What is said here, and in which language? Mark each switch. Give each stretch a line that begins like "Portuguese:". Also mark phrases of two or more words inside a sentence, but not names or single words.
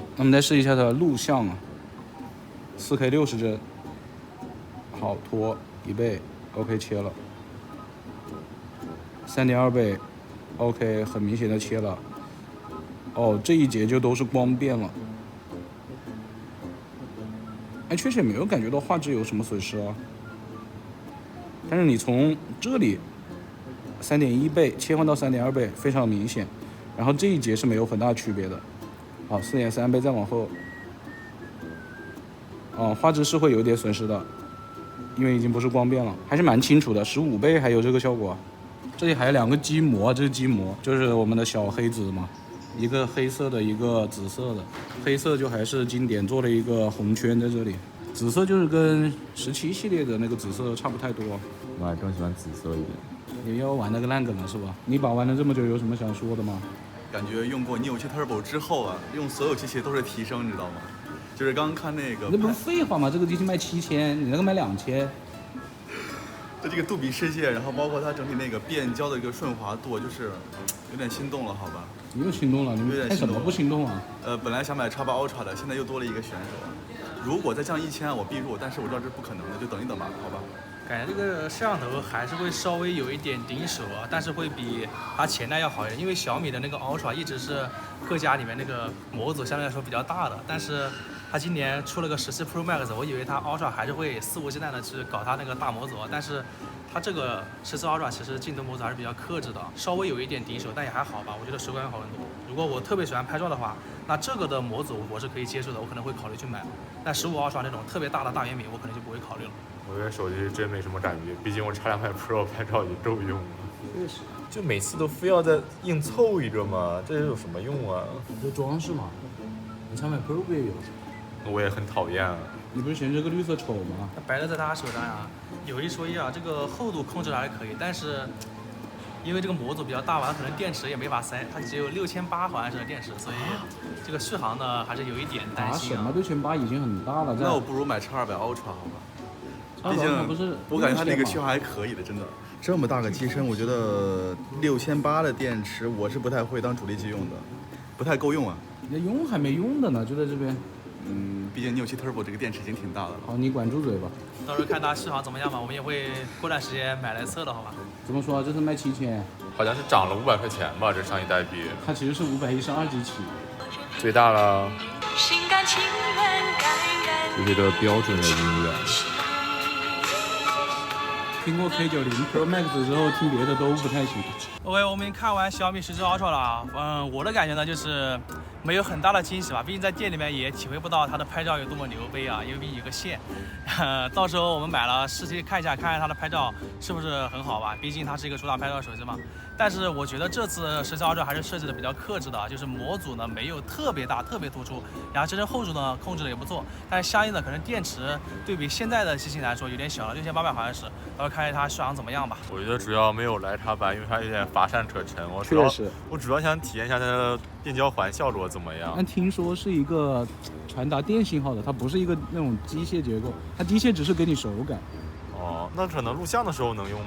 Chinese: 那我們再試一下它的錄像啊，4K 60幀，好，拖1倍 ，OK 切了，3.2倍 ，OK 很明顯的切了。哦，這一節就都是光變了，哎，確實也沒有感覺到畫質有什麼損失啊。但是你從這裡3.1倍切換到3.2倍非常明顯，然後這一節是沒有很大區別的。好，4.3倍再往後，哦，畫質是會有點損失的，因為已經不是光變了，還是蠻清楚的。15倍還有這個效果，這裡還有兩個機模，這是機模，就是我們的小黑子嘛。一個黑色的，一個紫色的，黑色就還是經典，做了一個紅圈在這裡，紫色就是跟17系列的那個紫色差不太多。我還更喜歡紫色一點。也要玩那個爛梗了是吧？你把玩了這麼久，有什麼想說的嗎？感覺用過 Neo7 Turbo 之後啊，用所有機器都是提升，你知道嗎？就是剛剛看那個，那不是廢話嗎？這個機器賣7000，你那個賣2000。就這個杜比世界，然後包括它整體那個變焦的一個順滑度，就是有點心動了，好吧？你又心动了？你们看什么不心動啊？本來想買 X8 Ultra 的，現在又多了一個選手。如果再降1000，我必入，但是我知道這是不可能的，就等一等吧，好吧？感觉這個攝像頭還是會稍微有一點頂手啊，但是會比它前代要好一點，因為小米的那個 Ultra 一直是各家裡面那個模組相對來說比較大的，但是它今年出了個17 Pro Max， 我以為它 Ultra 還是會肆無忌憚的去搞它那個大模組，但是它這個17 Ultra 其實鏡頭模組還是比較克制的，稍微有一點頂手，但也還好吧，我覺得手感好很多。如果我特別喜歡拍照的話，那這個的模組我是可以接受的，我可能會考慮去買。但15 Ultra 那種特別大的大圓屏，我可能就不會考慮了。我觉得手机真沒什麼感覺，畢竟我X200 Pro 拍照也夠用了。確實，就每次都非要再硬湊一個嘛，這有什麼用啊？這裝飾嘛，你 X200 Pro 不也有？我也很討厭啊。你不是嫌這個綠色醜嗎？白的在他手上呀，有一說一啊，這個厚度控制還是可以，但是因為這個模組比較大吧，它可能電池也沒法塞，它只有6800好像是電池，所以這個續航呢還是有一點擔心啊。什麼6800已經很大了，那我不如買X200 Ultra 好吧？畢竟不是，我感覺它那個續航還可以的，真的。這麼大個機身，我覺得6800的電池我是不太會當主力機用的，不太夠用啊。你用還沒用的呢，就在這邊。畢竟Neo7 Turbo 這個電池已經挺大的了。好，你管住嘴吧。到時候看它續航怎麼樣吧，我們也會過段時間買來測的，好吧？怎麼說啊？這是賣7000，好像是漲了500塊錢吧，這上一代比。它其實是512機起。最大了。這是個標準的音樂。聽過 K90 Pro Max 之後，聽別的都不太行。 OK，我們看完小米17 Ultra 了，我的感覺呢就是沒有很大的驚喜吧，畢竟在店裡面也體會不到它的拍照有多麼牛逼啊，因為畢竟有個線。到時候我們買了實際看一下它的拍照是不是很好吧，畢竟它是一個主打拍照手機嘛。但是我覺得這次17 Ultra 還是設計的比較克制的，就是模組呢沒有特別大、特別突出，然後真正後置呢控制的也不錯，但是相應的可能電池對比現在的機型來說有點小了，6800好像是，到時候看一下它續航怎麼樣吧。我覺得主要沒有來X版，因為它有點乏善可陳。我主要想體驗一下它的變焦環效果怎麼樣。但聽說是一個傳達電信號的，它不是一個那種機械結構，它機械只是給你手感。哦，那可能錄像的時候能用嗎？